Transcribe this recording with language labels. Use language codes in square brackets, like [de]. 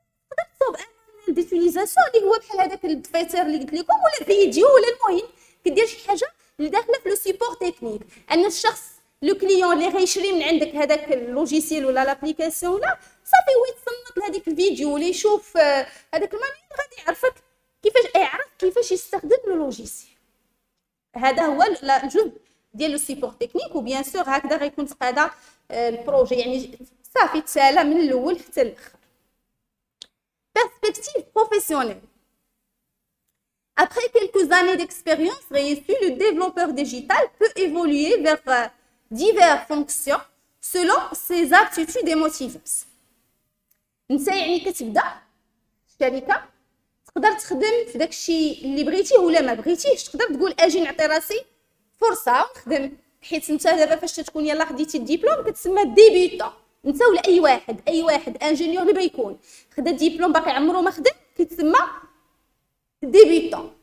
[ar] تقدر تصوب ان ديتيليزاسيون اللي هو بحال هذاك الدفيتر اللي قلت لكم، ولا فيديو، ولا المهم كدير شي حاجه اللي داخله في لو سيبور تكنيك، ان الشخص لو كليون اللي غيشري من عندك هذاك اللوجيسيال ولا لابليكاسيون ولا صافي هو يتصنت لهذيك الفيديو ولا يشوف هذاك المانيوال، غادي يعرفك كيفاش يستخدم لو لوجيسيال. هذا هو الجزء ديال لو سيبور تكنيك. وبيان سور هكذا غيكون تقادا البروجي، يعني صافي تسالى من الاول حتى الاخر. [fr] Perspective professionnelle. Après quelques années d'expérience réussie, le développeur digital peut évoluer vers diverses fonctions selon ses aptitudes et motivations. [ar] انت يعني كتبدا الشركه تقدر تخدم في داكشي اللي بغيتيه ولا ما بغيتيهش، تقدر تقول اجي نعطي راسي فرصه ونخدم. حيت انت دابا فاش تكون يلاه خديتي الدبلوم كتسمى ديبيوتون، انت ولا اي واحد انجينيور اللي بيكون خدا ديبلوم باقي عمرو ما خدم كيتسمى ديبيوتون.